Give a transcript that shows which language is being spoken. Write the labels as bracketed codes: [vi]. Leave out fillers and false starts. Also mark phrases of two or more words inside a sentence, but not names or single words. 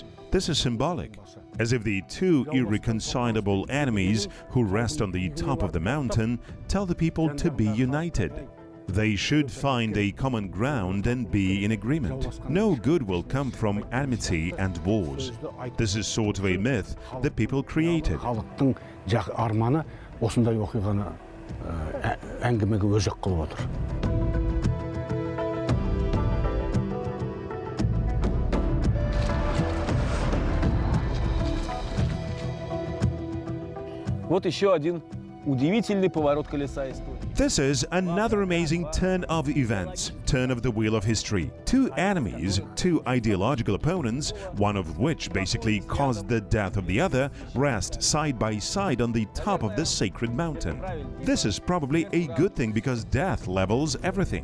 [en] This is symbolic, as if the two irreconcilable enemies who rest on the top of the mountain tell the people to be united. They should find a common ground and be in agreement. No good will come from enmity and wars. This is sort of a myth that people created. [kk] Халықтың арманы осындай оқиғаны әңгімеге өзек қылып отыр. [ru] Вот еще один удивительный поворот колеса истории. [en] This is another amazing turn of events, turn of the wheel of history. Two enemies, two ideological opponents, one of which basically caused the death of the other, rest side by side on the top of this sacred mountain. This is probably a good thing because death levels everything.